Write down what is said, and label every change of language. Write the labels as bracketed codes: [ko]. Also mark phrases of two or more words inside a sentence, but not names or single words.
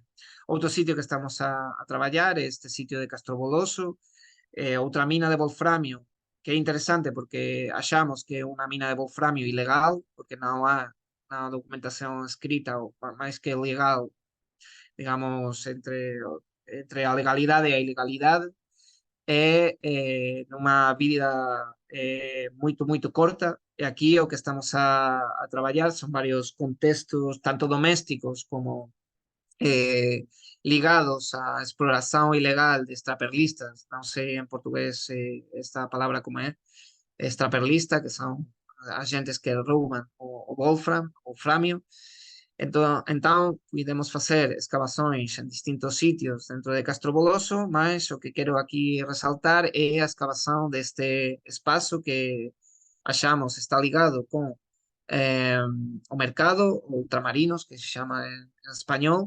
[gl] Outro sitio que estamos a trabalhar é este sitio de Castroboloso, outra mina de wolframio, que é interesante porque achamos que é unha mina de wolframio ilegal, porque non há na documentación escrita, ou máis que legal, digamos, entre a legalidade e a ilegalidade, é nunha vida moito corta, e aquí o que estamos a traballar son varios contextos, tanto domésticos como ligados á exploración ilegal de extraperlistas, non sei en portugués esta palabra como é, extraperlista, que son agentes que rouban o wolfram, o framio. [pt] Então, podemos facer escavações em distintos sítios dentro de Castroboloso, mas o que quero aqui ressaltar é a escavação deste espaço que achamos está ligado com o mercado ultramarinos, que se chama em espanhol.